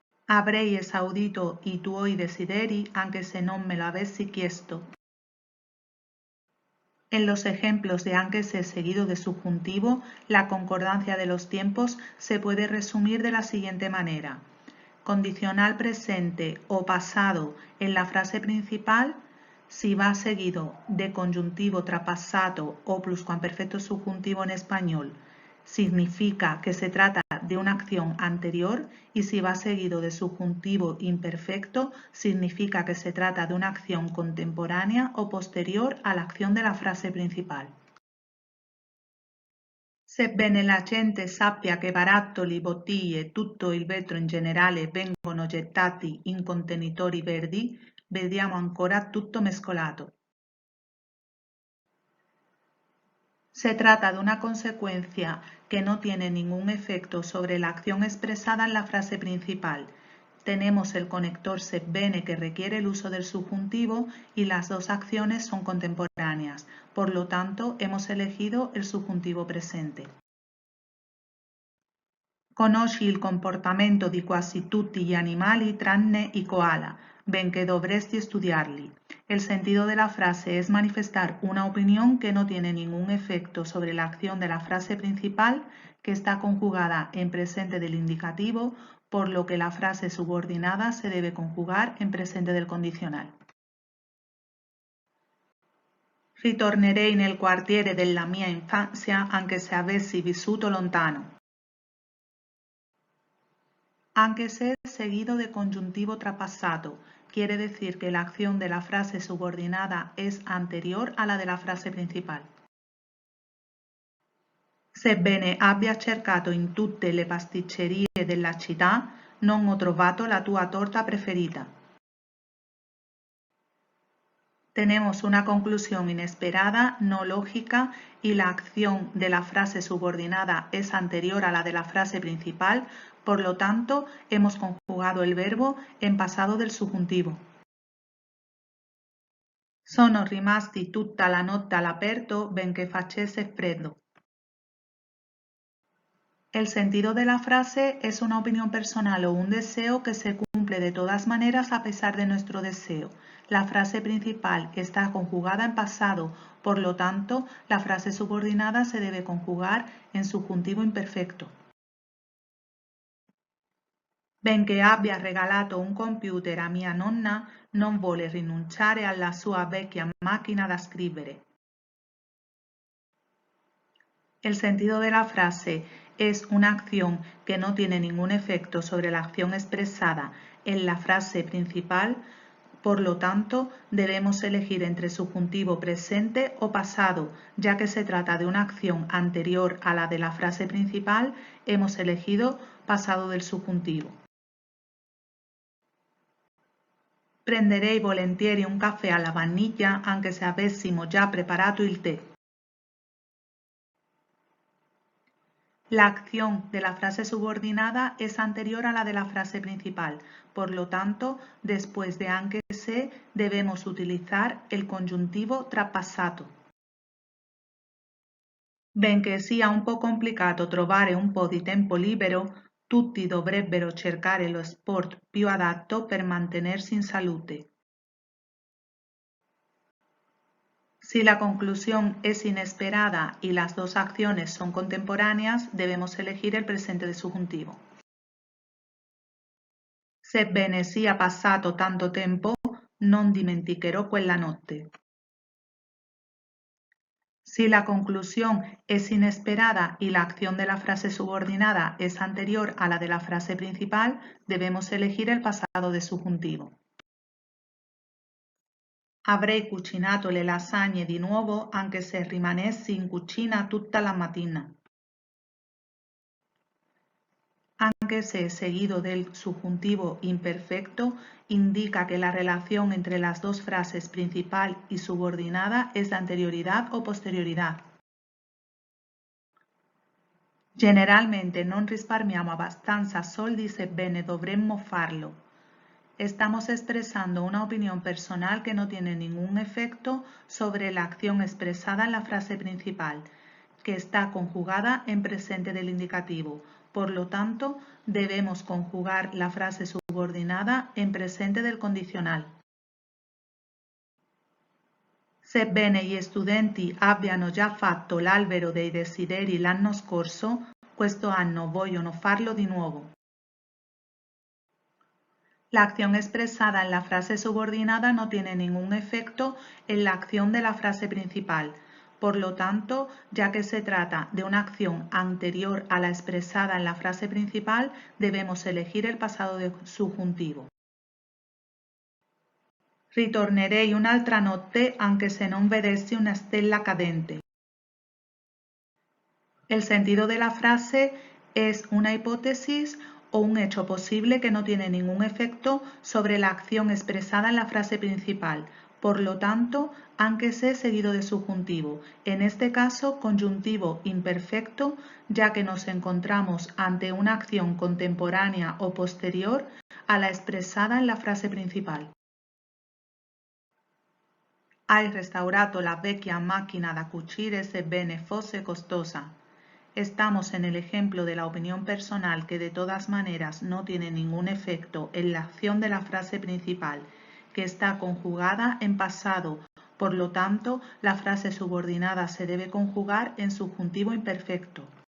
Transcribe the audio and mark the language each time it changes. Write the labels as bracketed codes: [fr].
[it] Avrei esaudito i tuoi desideri anche se non me lo avessi chiesto. [es] En los ejemplos de [it] anche se [es] seguido de subjuntivo, la concordancia de los tiempos se puede resumir de la siguiente manera. Condicional presente o pasado en la frase principal, si va seguido de conjuntivo trapassato o pluscuamperfecto subjuntivo en español, significa que se trata de una acción anterior, y si va seguido de subjuntivo imperfecto, significa que se trata de una acción contemporánea o posterior a la acción de la frase principal. [it] Sebbene la gente sappia che barattoli, bottiglie e tutto il vetro in generale vengono gettati in contenitori verdi, vediamo ancora tutto mescolato. [es] Se trata de una consecuencia que no tiene ningún efecto sobre la acción expresada en la frase principal. Tenemos el conector sebbene que requiere el uso del subjuntivo y las dos acciones son contemporáneas. Por lo tanto, hemos elegido el subjuntivo presente. [it] Conosci il comportamento di quasi tutti gli animali tranne i koala, benché dovresti studiarli. [es] El sentido de la frase es manifestar una opinión que no tiene ningún efecto sobre la acción de la frase principal, que está conjugada en presente del indicativo, por lo que la frase subordinada se debe conjugar en presente del condicional. [it] Ritornerei nel quartiere della mia infanzia anche se avessi vissuto lontano. Anche se [es] seguido de conjuntivo trapassato, quiere decir que la acción de la frase subordinada es anterior a la de la frase principal. [it] Sebbene abbia cercato in tutte le pasticcerie della città, non ho trovato la tua torta preferita. [es] Tenemos una conclusión inesperada, no lógica, y la acción de la frase subordinada es anterior a la de la frase principal, por lo tanto, hemos conjugado el verbo en pasado del subjuntivo. [it] Sono rimasti tutta la notte all'aperto benché facesse freddo. [es] El sentido de la frase es una opinión personal o un deseo que se cumple de todas maneras a pesar de nuestro deseo. La frase principal está conjugada en pasado, por lo tanto, la frase subordinada se debe conjugar en subjuntivo imperfecto. [it] Benché abbia regalato un computer a mia nonna, non vuole rinunciare alla sua vecchia macchina da scrivere. [es] El sentido de la frase es una acción que no tiene ningún efecto sobre la acción expresada en la frase principal, por lo tanto, debemos elegir entre subjuntivo presente o pasado, ya que se trata de una acción anterior a la de la frase principal, hemos elegido pasado del subjuntivo. [it] Prenderei volentieri un caffè alla vaniglia anche se avessimo già preparato il tè. [es] La acción de la frase subordinada es anterior a la de la frase principal, por lo tanto, después de [it] anche se [es] debemos utilizar el [it] congiuntivo trapassato. Benché sia un po' complicato trovare un po' di tempo libero, tutti dovrebbero cercare lo sport più adatto per mantenersi in salute. [es] Si la conclusión es inesperada y las dos acciones son contemporáneas, debemos elegir el presente de subjuntivo. [it] Sebbene sia passato tanto tempo, non dimenticherò quella notte. [es] Si la conclusión es inesperada y la acción de la frase subordinada es anterior a la de la frase principal, debemos elegir el pasado de subjuntivo. [it] Avrei cucinato le lasagne di nuovo anche se rimanessi in cucina tutta la mattina. Anche se [es] seguido del subjuntivo imperfecto indica que la relación entre las dos frases principal y subordinada es de anterioridad o posterioridad. [it] Generalmente non risparmiamo abbastanza soldi sebbene dovremmo farlo. [es] Estamos expresando una opinión personal que no tiene ningún efecto sobre la acción expresada en la frase principal, que está conjugada en presente del indicativo. Por lo tanto, debemos conjugar la frase subordinada en presente del condicional. [it] Sebbene gli studenti abbiano già fatto l'albero dei desideri l'anno scorso, questo anno vogliono farlo di nuovo. [es] La acción expresada en la frase subordinada no tiene ningún efecto en la acción de la frase principal. Por lo tanto, ya que se trata de una acción anterior a la expresada en la frase principal, debemos elegir el pasado de subjuntivo. [it] Ritornerei un'altra notte anche se non vedessi una stella cadente. [es] El sentido de la frase es una hipótesis o un hecho posible que no tiene ningún efecto sobre la acción expresada en la frase principal. Por lo tanto, aunque se seguido de subjuntivo, en este caso conjuntivo imperfecto, ya que nos encontramos ante una acción contemporánea o posterior a la expresada en la frase principal. [it] Hai restaurato la vecchia macchina da cucire sebbene fosse costosa. [es] Estamos en el ejemplo de la opinión personal que de todas maneras no tiene ningún efecto en la acción de la frase principal, que está conjugada en pasado. Por lo tanto, la frase subordinada se debe conjugar en subjuntivo imperfecto.